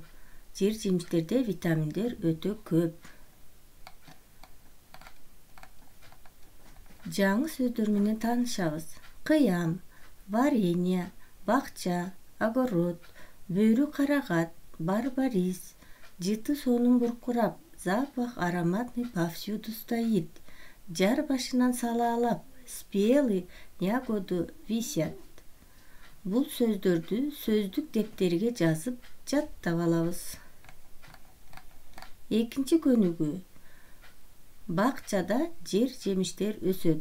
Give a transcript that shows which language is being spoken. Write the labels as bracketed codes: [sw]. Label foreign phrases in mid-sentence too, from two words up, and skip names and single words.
[ky] Жер жемиштерде витаминдер өтө көп. Жаңы сөздөр менен таанышабыз. Кыям, варенье, бакча, огород, бөрү карагат, барбарис, жыты сонун буркурап, [ru] запах ароматный повсюду стоит. [ky] Жар башынан салаалап, [ru] спелый ягоды висят. [ky] Бул сөздөрдү сөздүк дептерге жазып, жаттап алабыз. Экинчи көнүгүү. Бакчада жер жемиштер өсөт.